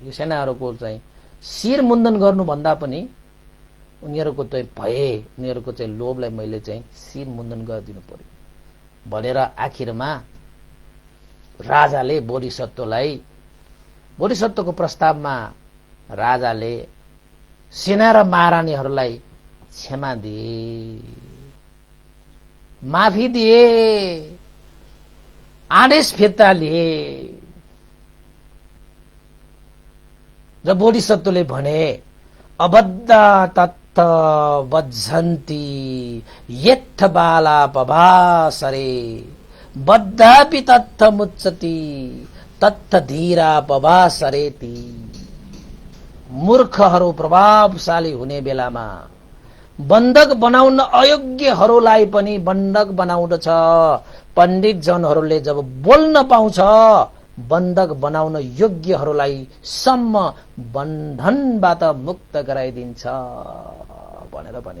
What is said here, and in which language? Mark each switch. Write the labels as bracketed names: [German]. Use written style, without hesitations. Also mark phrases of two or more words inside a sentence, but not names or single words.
[Nepali] यो सेनाहरूको चाहिँ शिर मुण्डन गर्नुभन्दा पनि उनीहरूको चाहिँ भय, उनीहरूको चाहिँ लोभलाई मैले चाहिँ शिर मुण्डन गरिदिनु पर्यो भनेर आखिरमा राजाले बोधिसत्वको प्रस्तावमा राजाले सेना र महारानीहरूलाई क्षमा दिए, माफी दिए, आदेश फिर्ता लिए र बोधिसत्वले भने [Pali] अबद्ध तत्थ बज्झन्ति यत्थ बाला पभासरे बद्धापि तत्थ मुच्चति तत्थ धीरा पभासरेति। [Nepali] मूर्खहरू प्रभावशाली हुने बेलामा बन्धक बनाउन अयोग्यहरूलाई पनि बन्धक बनाउँदछ। पण्डित जनहरूले जब बोल्न पाउँछ, बन्धक बनाउन योग्यहरूलाई सम्म बन्धनबाट मुक्त गराइदिन्छ भनेर भने।